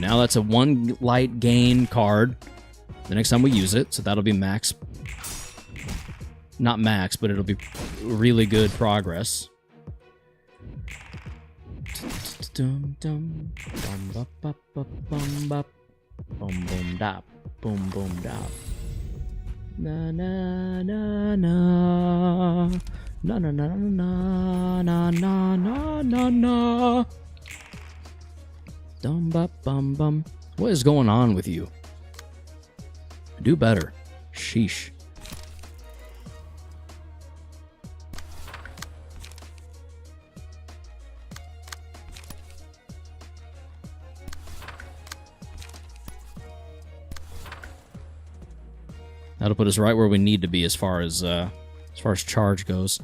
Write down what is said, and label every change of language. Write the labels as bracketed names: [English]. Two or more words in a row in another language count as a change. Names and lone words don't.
[English] Now that's a 1 light gain card the next time we use it, so that'll be max. Not max, but it'll be really good progress. Dum dum bum bum bum bum bum boom boom dap boom boom dap na na na na na na na na na na na na dum bum bum. What is going on with you? Do better. Sheesh. That'll put us right where we need to be as far as charge goes.